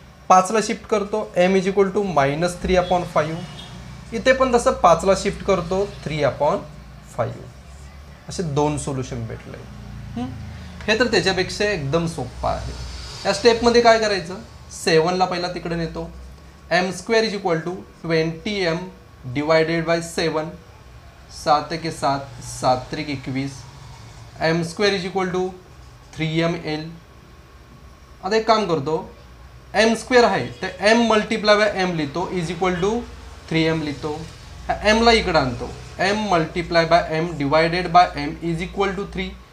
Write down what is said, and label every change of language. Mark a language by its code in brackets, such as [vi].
[mr] 5ला shift करतो, [en] m is equal to minus 3/5. [mr] इथे पण तसं 5ला शिफ्ट करतो, 3/5. असे 2 सोल्युशन भेटले. हे तर त्याच्यापेक्षा एकदम सोपं आहे. या स्टेपमध्ये काय करायचं, 7ला पहिला तिकडे नेतो. [en] m² is equal to 20m divided by 7, [mr] 7 के 7, 7 त्रिक 21. [en] m² is equal to 3ml. [mr] आता एक काम करतो, [en] m² आहे तर m multiply by m लिहितो इज इक्वल टू 3m लिहितो. [mr] m ला इकडे आणतो, [en] m multiply by m divided by m is equal to 3.